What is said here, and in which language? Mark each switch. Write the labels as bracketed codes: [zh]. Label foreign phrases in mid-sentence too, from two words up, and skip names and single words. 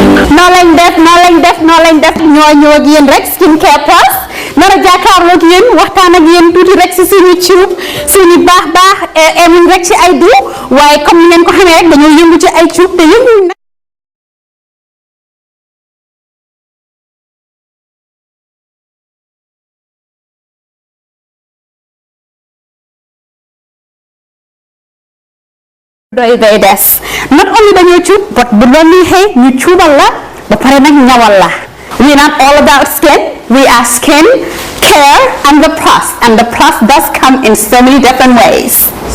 [wo] lañ def ñoo ñëw ak yéen rek Skincare Plus nara jàkkaarloo ak yéen waxtaan ak yéen tuuti rek si suñu cuub suñu baax emuñ rek ci ay diw waaye comme ni ngeen ko xamee rek dañoo yëngu ci ay cuub te yënguñ na doy day des [en] not only [wo] dañoo cuub [en] but [wo] bu doon neexee ñu cuubal la ba pare nag ñawal la [en] we are not all about skin we are skin care and the plus does come in so many different ways.